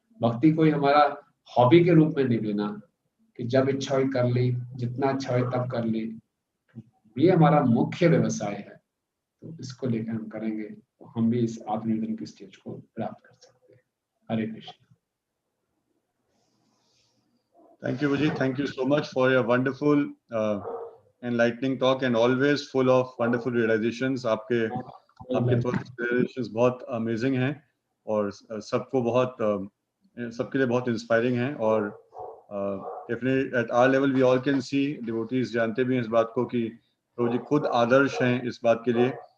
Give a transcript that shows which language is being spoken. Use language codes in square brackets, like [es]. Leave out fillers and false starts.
[hi] भक्ति को ही हमारा हॉबी के रूप में नहीं लेना कि जब इच्छा हुई कर ली, जितना अच्छा हुई तब कर ली। ये हमारा मुख्य व्यवसाय है, तो इसको लेकर हम करेंगे तो हम भी इस आत्मनिवेदन की स्टेज को प्राप्त कर सकते हैं। हरे Krishna. [en] Thank you, Vijay. Thank you so much for your wonderful enlightening talk and always full of wonderful realizations. [hi] आपके realizations बहुत amazing हैं और सबको बहुत सबके लिए बहुत inspiring हैं। और [en] definitely at our level we all can see, [hi] devotees जानते भी हैं इस बात को कि प्रभु जी खुद आदर्श हैं इस बात के लिए।